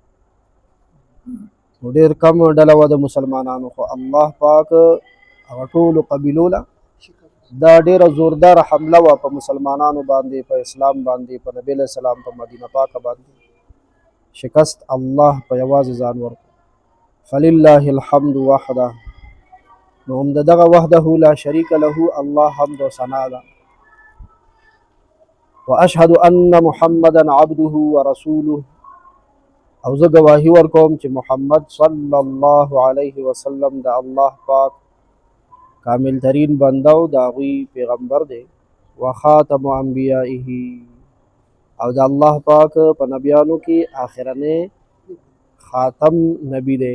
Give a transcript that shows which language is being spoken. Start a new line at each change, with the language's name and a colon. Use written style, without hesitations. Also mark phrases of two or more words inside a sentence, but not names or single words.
Pashto: نو ډېر کم ډله وه د مسلمانانو، خو الله پاک هغه ټولو قبیلو له دا ډېره زورداره حمله وه په مسلمانانو باندې، په اسلام باندې، په نبی
Arabic: علیه السلام
Pashto: په مدینه پاکه باندې. شکست الله په یوازې ځان ورکړو.
Arabic: فلله الحمد وحده،
Pashto: نو هم د دغه
Arabic: وحده لا شریک له
Pashto: الله حمد و ثنا ده.
Arabic: واشهد ان محمدا عبده ورسوله،
Pashto: او زه ګواهي ورکوم چې محمد
Arabic: صلی الله علیه وسلم
Pashto: د الله پاک کامل ترین بنده او د هغوی پیغمبر دی.
Arabic: وخاتم انبیائه،
Pashto: او د الله پاک په نبیانو کې آخرنی خاتم نبی دی.